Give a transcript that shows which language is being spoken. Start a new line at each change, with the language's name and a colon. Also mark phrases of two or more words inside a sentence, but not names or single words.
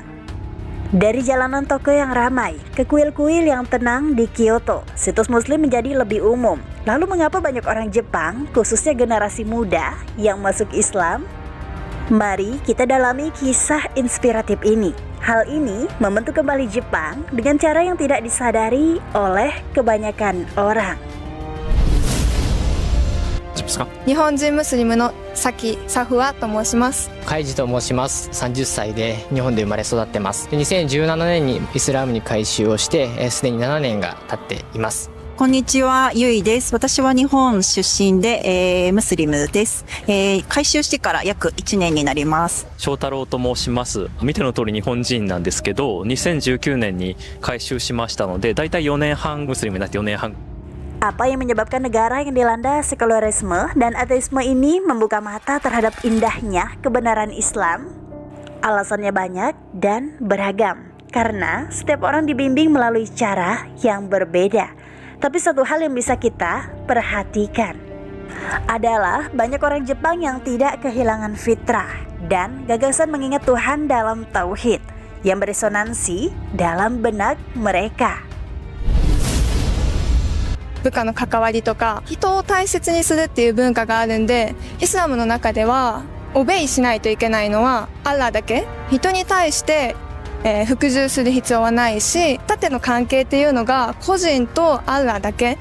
Indonesian: Dari jalanan toko yang ramai ke kuil-kuil yang tenang di Kyoto, situs Muslim menjadi lebih umum. Lalu mengapa banyak orang Jepang, khususnya generasi muda, yang masuk Islam? Mari kita dalami kisah inspiratif ini. Hal ini membentuk kembali Jepang dengan cara yang tidak disadari oleh kebanyakan orang.
Japanese: 日本人ムスリムのサキ・サフワと申します。カイジと申します。30歳で日本で生まれ育ってます。で2017年にイスラムに改宗をしてすでに7年が経っています。こんにちは、ゆいです。私は日本出身で、ムスリムです。改宗してから約1年になります。翔太郎と申します。見ての通り日本人なんですけど、2019年に改宗しましたので、だいたい4年半ムスリムになって4年半。
Indonesian: Apa yang menyebabkan negara yang dilanda sekularisme dan ateisme ini membuka mata terhadap indahnya kebenaran Islam? Alasannya banyak dan beragam, karena setiap orang dibimbing melalui cara yang berbeda. Tapi satu hal yang bisa kita perhatikan adalah banyak orang Jepang yang tidak kehilangan fitrah dan gagasan mengingat Tuhan dalam tauhid yang beresonansi dalam benak mereka.
Japanese: 部下の関わりとか人を大切にするっていう文化があるんで、イスラムの中ではオベイしないといけないのはアッラーだけ。人に対して、服従する必要はないし、縦の関係っていうのが個人とアッラーだけ。